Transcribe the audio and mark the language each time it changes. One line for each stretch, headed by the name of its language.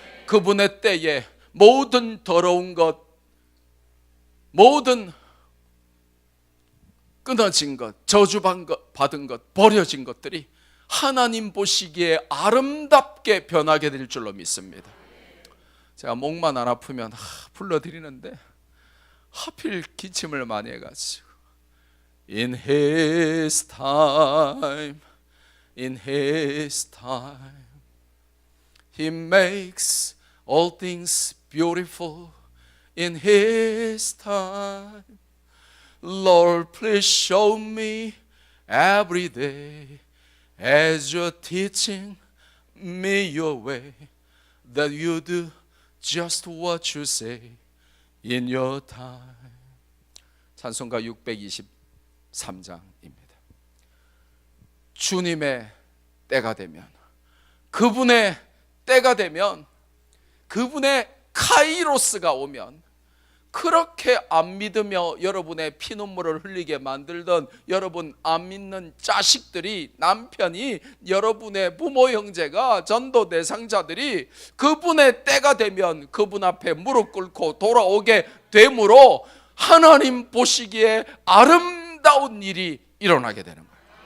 Korean: 그분의 때에 모든 더러운 것, 모든 끊어진 것, 저주받은 것, 버려진 것들이 하나님 보시기에 아름답게 변하게 될 줄로 믿습니다. 제가 목만 안 아프면 불러드리는데 하필 기침을 많이 해가지고
English: In His time, in His time, He makes all things beautiful. In His time, Lord, please show me every day as you're teaching me your way, that you do just what you say in your time.
Korean: 찬송가 623장입니다. 주님의 때가 되면, 그분의 때가 되면, 그분의 카이로스가 오면, 그렇게 안 믿으며 여러분의 피눈물을 흘리게 만들던 여러분 안 믿는 자식들이, 남편이, 여러분의 부모 형제가, 전도 대상자들이 그분의 때가 되면 그분 앞에 무릎 꿇고 돌아오게 되므로 하나님 보시기에 아름다운 일이 일어나게 되는 거예요.